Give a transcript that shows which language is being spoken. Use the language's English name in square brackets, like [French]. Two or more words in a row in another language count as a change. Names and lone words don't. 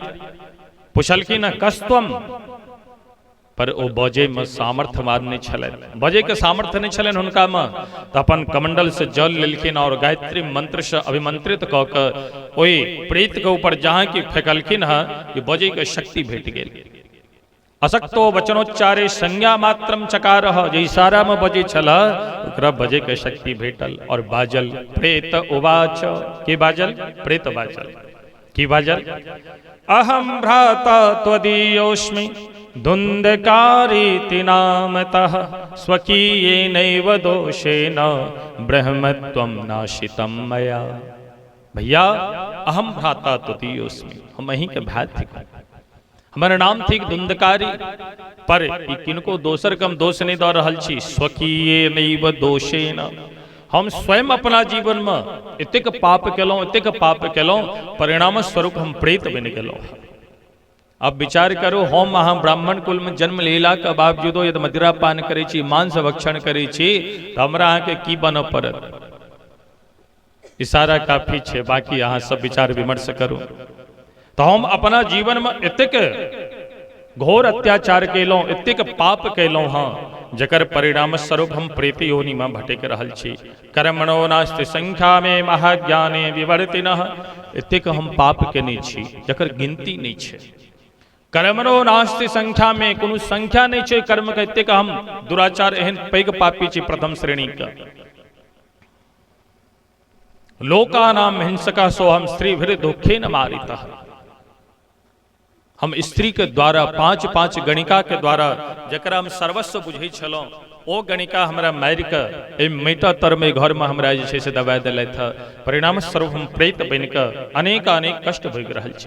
[Maithili] पुछलखिन कस्तम, पर ओ बजे में सामर्थ्य मारने छलनि, बजे के सामर्थ्य नहीं छलनि हुनका में। तो अपन कमंडल से जल लेलखिन और गायत्री मंत्र से अभिमंत्रित कऽ के ओहि प्रेत के ऊपर जहाँ की फेंकलखिन है कि बजे के शक्ति भेट गेल। [Sanskrit] असक्तो वचनोच्चारे संज्ञा मात्रम चकारह, [Maithili] जे इशारा में बजे छल ओकरा बजे के शक्ति भेटल। और बाजल प्रेत उवाच, के बाजल? प्रेत बाजल। की बाजल? [Sanskrit] अहम भ्राता त्वदीयोस्मि धुंधकारीति नामतः, स्वकीयेनैव दोषेण ब्रह्मत्वं नाशितं मया। [Maithili] भैया [Sanskrit] अहम भ्राता त्वदीयोस्मि, [Maithili] हम अहीं के भाई थी, हमारा नाम थी धुंधकारी, पर किनको दोसर कम दोष नहीं दे रहल छी। [Sanskrit] स्वकीयेनैव दोषेण, [Maithili] हम स्वयं अपना जीवन में एतेक पाप केलौं, एतेक पाप केलौं, परिणाम स्वरूप हम प्रेत बन गेलौं। अब विचार करो, हम अहाँ ब्राह्मण कुल में जन्म लेला के बावजूदो यदि मदिरा पान करै छी, मांस भक्षण करै छी, तो हमरा अहाँ के की बनऽ पड़त? इशारा काफी छे, बाकी अहाँ सब विचार विमर्श करो। तो हम अपना जीवन में एतेक घोर अत्याचार केलौं, एतेक पाप केलौं हाँ, जकर परिणाम स्वरूप हम प्रेत योनि में भटक रहल छी। [Sanskrit] कर्मणो नास्ति संख्या में महाज्ञाने विवर्तिनः, [Maithili] एतेक हम पाप केने छी जकर गिनती नहीं छे। [Sanskrit] कर्मणो नास्ति संख्या में, [Maithili] कोनो संख्या नहीं छे कर्म के, एतेक हम दुराचार एहन पैघ पापी छी प्रथम श्रेणी का। [Sanskrit] लोकानाम हिंसका सोहम स्त्रीभिर दुखेन मारितः, [Maithili] हम स्त्री के द्वारा 5-5 गणिका के द्वारा जकरा हम सर्वस्व बुझे छलों, ओ गणिका हमरा मारि के मेटा तर में घर में हमरा जे छै से दबा दिलथि था। परिणाम स्वरूप हम प्रेत बन के अनेक कष्ट भोग रहल छी।